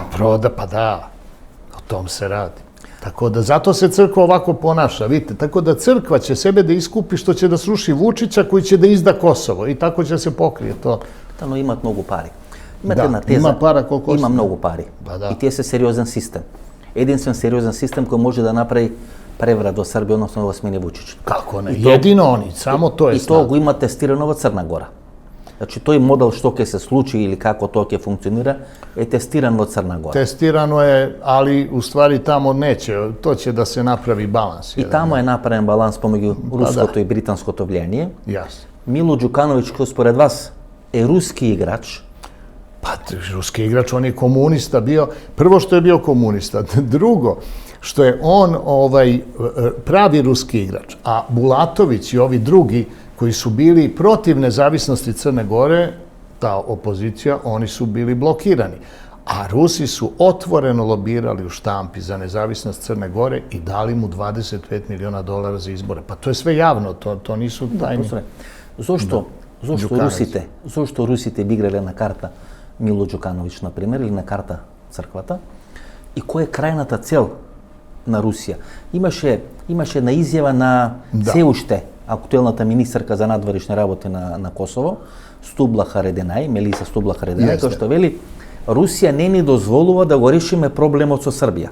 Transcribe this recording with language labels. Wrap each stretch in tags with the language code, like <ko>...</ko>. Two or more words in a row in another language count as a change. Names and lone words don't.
<sr>Pa da. O tom se radi. Tako da, zato se crkva ovako ponaša, vidite. Tako da crkva će sebe da iskupi što će da sruši Vučića koji će da izda Kosovo i tako će se pokrije to. No, imat mnogo pari. Da, ima para koliko ima mnogo pari.</sr> <mk>I тие се сериозен систем. Единствен сериозен систем кој може да направи преврат во Србија, односно во смени Вучич. Како не? Едино они, само то е и тоа го има тестирано во Црна Гора. Значи, тој модел што ќе се случи или како тоа ќе функционира е тестиран во Црна Гора.</mk> <sr>Тестирано е, али у ствари тамо неќе, то ќе да се направи баланс.</sr> <mk>И тамо е направен баланс помеѓу руското и британското влијание. Јас. Мило Ѓукановиќ, кој според вас е руски играч.</mk> <sr>Pa, ruski igrač, on je komunista bio. Prvo što je bio komunista. Drugo, što je on pravi ruski igrač. A Bulatović i ovi drugi koji su bili protiv nezavisnosti Crne Gore, ta opozicija, oni su bili blokirani. A Rusi su otvoreno lobirali u štampi za nezavisnost Crne Gore i dali mu $25 miliona za izbore. Pa to je sve javno, to nisu tajni.</sr> <mk>Зошто Русите би играле на карта Мило Ѓукановиќ, например, или на карта црквата, и која е крајната цел на Русија. Имаше една изјава на се уште актуелната министерка за надворешни работи на Косово, Стубла Харединај, Мелиса Стубла Харединај, која што вели Русија не ни дозволува да го решиме проблемот со Србија.</mk>